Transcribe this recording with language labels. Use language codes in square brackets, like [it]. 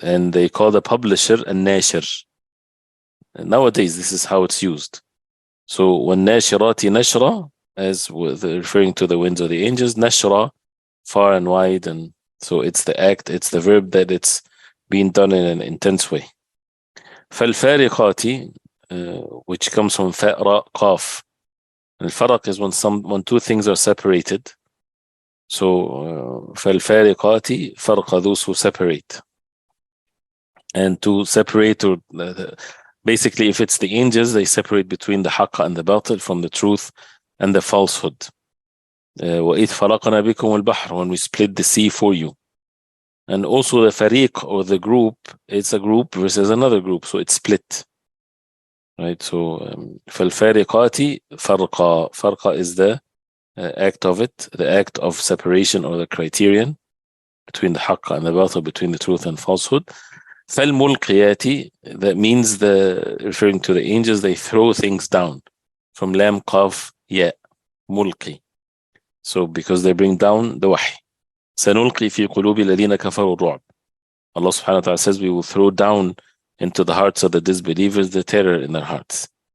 [en] And they call the publisher الناشر. Nowadays this is how it's used. So when [ar] ناشرات نشرة, [en] as with referring to the winds of the angels, نشرة, far and wide, and so it's the act, it's the verb that it's being done in an intense way. [ar] فالفارقات, [en] which comes from [ar] فاء راء قاف. [en] الفرق is when two things are separated. So فالفارقات فرق, those who separate. And to separate, or basically if it's the angels, they separate between the haqq and the batil, from the truth and the falsehood. [ar] وإذ فرقنا بكم البحر, [en] when we split the sea for you. And also the fariq, or the group, it's a group versus another group, so it's split, right? So [ar] فالفارقات فرقا, [en] farqa is the act of it, the act of separation, or the criterion between the haqq and the batil, between the truth and falsehood. فالملقيات, that means referring to the angels, they throw things down, from lam qaf ya, mulqi. So because they bring down the wahy. [ar] سنلقي في قلوب الذين كفروا الرعب. [en] Allah subhanahu wa ta'ala says we will throw down into the hearts of the disbelievers the terror in their hearts.